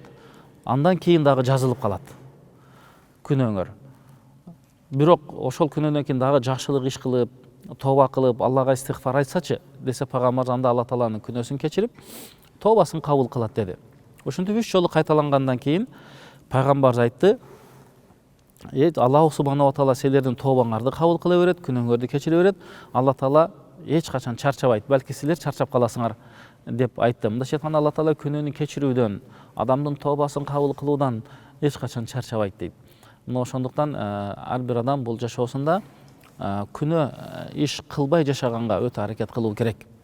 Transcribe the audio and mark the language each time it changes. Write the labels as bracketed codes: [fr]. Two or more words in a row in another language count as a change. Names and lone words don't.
[ky] "Андан кийин дагы жазылып калат күнөөңөр. Бирок ошол күнөөдөн кийин дагы жакшылык иш кылып, тооба кылып, Аллага истигфар айтсачы" десе пайгамбарыбыз, "Анда Алла Тааланын күнөөсүн кечирип, тообасын кабыл кылат" деди. Ошентип 3 жолу кайталангандан кийин пайгамбарыбыз айтты: "Аллах [ar] سبحانه وتعالى [ky] силердин тообаңарды кабыл кыла берет, күнөөңөрдү кечире берет. Алла Таала эч качан чарчабайт, балки силер чарчап каласыңар" деп айтты. Мындайча айтканда Алла Таала күнөөнү кечирүүдөн, адамдын тообасын кабыл кылуудан эч качан чарчабайт дейт. Мына ошондуктан ар бир адам бул жашоосунда күнөө иш кылбай жашаганга өтө аракет кылуу керек.